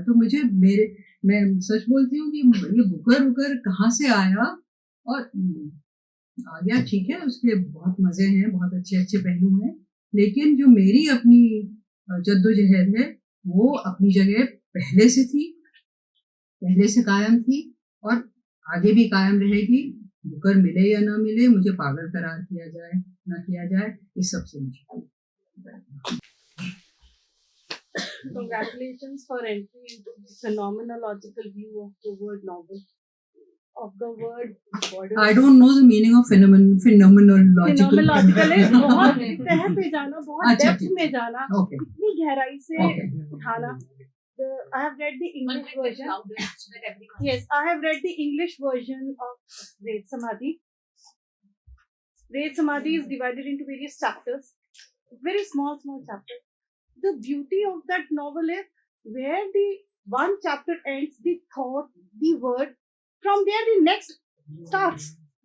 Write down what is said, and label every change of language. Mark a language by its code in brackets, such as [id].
[hi] तो मैं सच बोलती हूँ कि ये बुकर कहाँ से आया और आ गया, ठीक है, उसके बहुत मजे हैं, बहुत अच्छे अच्छे पहलू हैं, लेकिन जो मेरी अपनी जद्दोजहद है वो अपनी जगह पहले से थी, पहले से कायम थी, और आगे भी कायम रहेगी। बुकर मिले या ना मिले, मुझे पागल करार किया जाए ना किया जाए, इस सबसे मुझे [en] Congratulations for entry into the phenomenological view of the word novel, of the word border. I don't know the meaning of phenomenological. [hi] Phenomenological है बहुत तह पे जाना, बहुत अच्छा, डेप्थ ठीक। में जाना, [en] Okay. [hi] इतनी गहराई से [en] Okay. [hi] उठाना. [en] I have read the English version. Yes, I have read the English version of Red Samadhi. Red Samadhi is divided into various chapters, very small chapters. The beauty of that novel is where the one chapter ends, the thought, the word, from there the next starts.